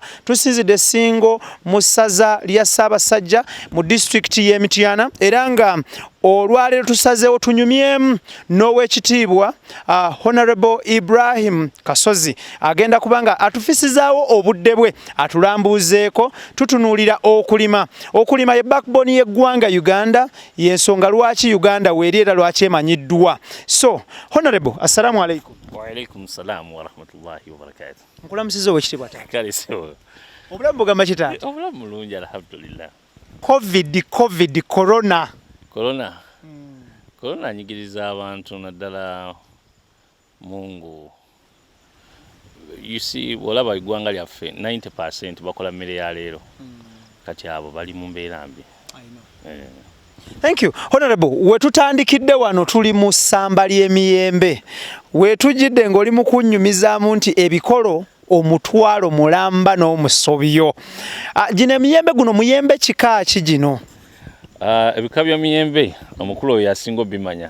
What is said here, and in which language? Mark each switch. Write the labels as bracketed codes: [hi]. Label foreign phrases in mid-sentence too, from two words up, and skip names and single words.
[lg] Tusinzidde Singo mu ssaza lya Ssaabasajja mu disitulikiti y'e Mityana era nga olwaleero tusazeewo tunyumyemu n'owekitiibwa Honorable IBRAHIM Kasozi agenda kubanga atufisizaawo obudde bwe atulambuuzeeko tutunuulira okulima. Okulima ye backbone y'eggwanga Uganda, y'ensonga lwaki Uganda weeri era lwaki emanyiddwa. [en] So Honorable, [ar] السلام عليكم. وعليكم السلام ورحمة الله وبركاته. [lg] Nkulamusiza owekitiibwa taata. Kale sewo. Obulamu bugamba ki taata? Obulamu mulungi alhamdulillah. Covid, corona. Corona anyigiriza abantu naddala Mungu. [en] You see, [lg] olaba eggwanga lyaffe 90% bakola mmere ya leero. Kati abo bali mu mbeera mbi. [en] Thank you. [lg] Honorable, wetutandikidde wano tuli mu ssamba ly'emiyembe. Wetujjidde ng'oli mu kunnyumizaamu nti ebikolo omutwalo mulamba n'omusobyo. Gino emiyembe guno muyembe kika ki gino? Ebika by'emiyembe omukulu oyo asinga obimanya.